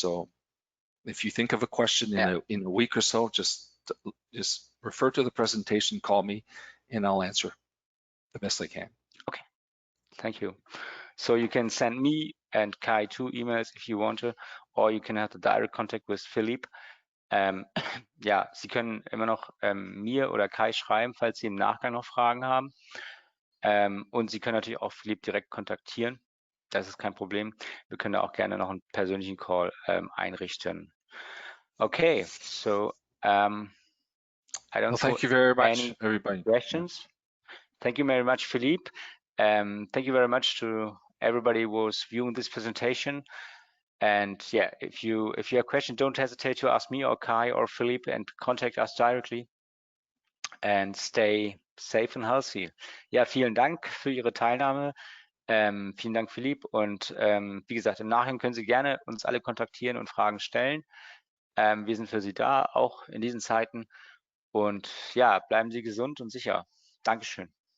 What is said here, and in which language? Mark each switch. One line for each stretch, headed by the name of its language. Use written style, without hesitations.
English: So if you think of a question in a week or so, just refer to the presentation, call me, and I'll answer the best I can. Okay, thank you. So you can send me and Kai 2 emails if you want to, or you can have the direct contact with Philippe.
German: Ja, Sie können immer noch mir oder Kai schreiben, falls Sie im Nachgang noch Fragen haben. Und Sie können natürlich auch Philippe direkt kontaktieren. Das ist kein Problem. Wir können da auch gerne noch einen persönlichen Call einrichten.
English: Okay, so I don't thank you very much, any everybody. questions. Yeah. Thank you very much, Philippe. Thank you very much to everybody who was viewing this presentation. And yeah, if you have a question, don't hesitate to ask me or Kai or Philippe, and contact us directly. And stay safe and healthy.
German: Ja, vielen Dank für Ihre Teilnahme. Vielen Dank, Philippe. Und wie gesagt, im Nachhinein können Sie gerne uns alle kontaktieren und Fragen stellen. Wir sind für Sie da, auch in diesen Zeiten. Und ja, bleiben Sie gesund und sicher. Dankeschön.